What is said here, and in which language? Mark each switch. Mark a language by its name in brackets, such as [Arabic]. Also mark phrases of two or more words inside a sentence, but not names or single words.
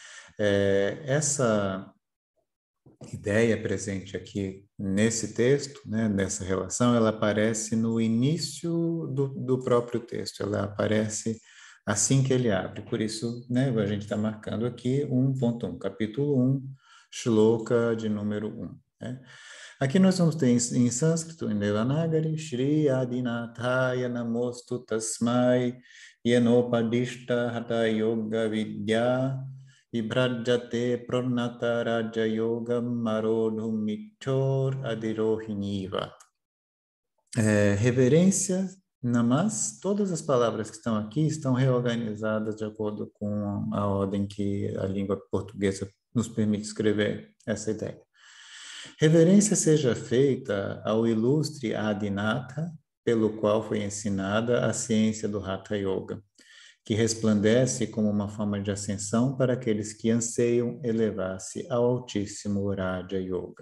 [Portuguese] Essa ideia presente aqui nesse texto, né, nessa relação, ela aparece no início do próprio texto, ela aparece assim que ele abre. Por isso, né, a gente está marcando aqui 1.1, capítulo 1, shloka de número 1. Né? Aqui nós vamos ter em sânscrito, em Devanagari, [Sanskrit] Shri Adinathaya Namostu Tasmai Yenopadishta Hatha Yoga Vidya Ibrajate Pranata Raja Yoga Marodhu Michor Adirohiniva. [Portuguese] Reverência, namas, todas as palavras que estão aqui estão reorganizadas de acordo com a ordem que a língua portuguesa nos permite escrever essa ideia. Reverência seja feita ao ilustre Adinatha, pelo qual foi ensinada a ciência do Hatha Yoga, que resplandece como uma forma de ascensão para aqueles que anseiam elevar-se ao altíssimo Raja Yoga.